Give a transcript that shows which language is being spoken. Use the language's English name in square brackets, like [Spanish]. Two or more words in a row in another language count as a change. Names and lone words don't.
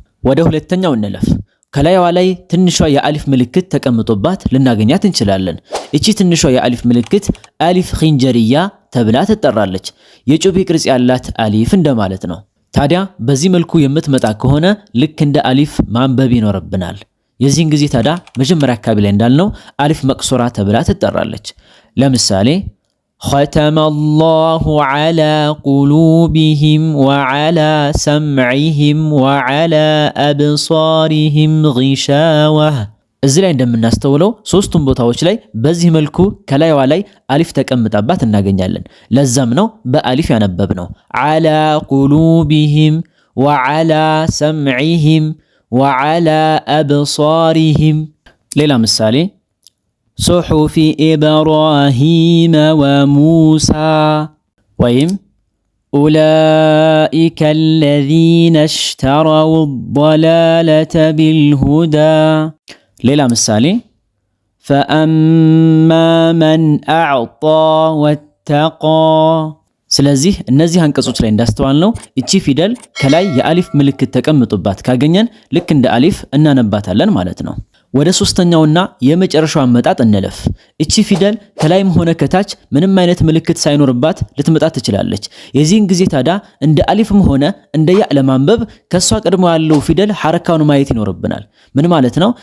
[Amharic] ወደ ሁለተኛው እንለፍ። ከላይዋ ላይ ትንሿ የአሊፍ ምልክት ተቀምጦባት ልናገኛት እንችላለን። እቺ ትንሿ የአሊፍ ምልክት አሊፍ ኺንጀርያ ተብላ ትጠራለች። የጩቤ ቅርጽ ያላት አሊፍ እንደማለት ነው። ታዲያ በዚህ መልኩ የምትመጣ ከሆነ ልክ እንደ አሊፍ ማንበብ ይኖርብናል። የዚህን ጊዜ ታዲያ መጀመሪያ አካባቢ ላይ እንዳልነው አሊፍ መቅሱራ ተብላ ትጠራለች። ለምሳሌ [Arabic] ختم الله على قلوبهم وعلى سمعهم وعلى أبصارهم غشاوة። [Amharic] እዚህ ላይ እንደምናስተውለው ሶስቱም ቦታዎች ላይ በዚህ መልኩ ከላይዋ ላይ አሊፍ ተቀምጣባት እናገኛለን። ለዛም ነው በአሊፍ ያነበብነው። [Arabic] على قلوبهم وعلى سمعهم وعلى أبصارهم። [Amharic] ሌላ ምሳሌ [Arabic] صحف إبراهيم وموسى، [Amharic] ወይም [Arabic] أولئك الذين اشتروا الضلالة بالهدى። [Amharic] ሌላ ምሳሌ [Arabic] فأما من أعطى واتقى። [Amharic] ስለዚህ እነዚህ አንቀጾች ላይ እንዳስተዋልነው እቺ ፊደል ከላይ የአሊፍ ምልክት ተቀምጦባት ካገኘን ልክ እንደ አሊፍ እናነባታለን ማለት ነው። ወደ ሶስተኛውና የመጨረሻው አመጣጥ እንለፍ። እቺ ፊደል ከላይም ሆነ ከታች ምንም አይነት ምልክት ሳይኖርባት ልትመጣ ትችላለች። የዚህን ጊዜ ታዲያ እንደ አሊፍም ሆነ እንደ ያ ለማንበብ ከሷ ቀድሞ ያለው ፊደል ሐረካውን ማየት ይኖርብናል። ምን ማለት ነው?